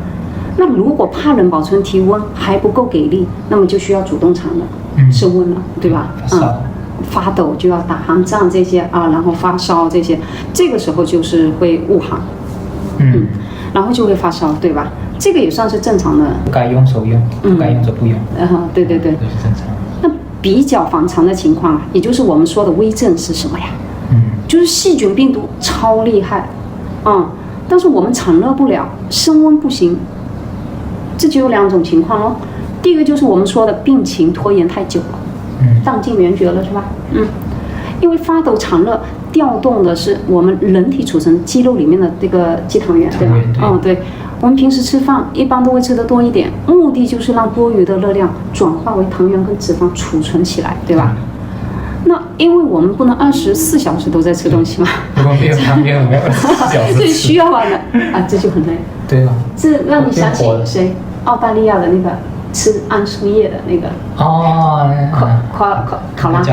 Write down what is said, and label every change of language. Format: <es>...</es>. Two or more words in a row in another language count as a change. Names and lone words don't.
<zh>那如果怕冷保存體溫還不夠給力，那麼就需要主動產了，升溫了，對吧？發抖就要打寒戰這些然後發燒這些，這個時候就是會誤寒，然後就會發燒，對吧？這個也算是正常的。不該用手用，不該用就不用。對，都是正常。那比較反常的情況，也就是我們說的危症是什麼呀？就是細菌病毒超厲害，但是我們產熱不了，升溫不行，這就有兩種情況嘍。第一個就是我們說的病情拖延太久了，彈盡援絕了，是吧？因為發抖產熱調動的是我們人體儲存肌肉裡面的這個肌糖原，對吧？對，我們平時吃飯一般都會吃得多一點，目的就是讓多餘的熱量轉化為糖原跟脂肪儲存起來，對吧？那因為我們不能24小時都在吃東西嘛，如果沒有糖原，我們要24小時所以需要完了這就很累。對吧？這讓你想起誰？澳大利亞的那個吃桉樹葉的那個考拉</zh>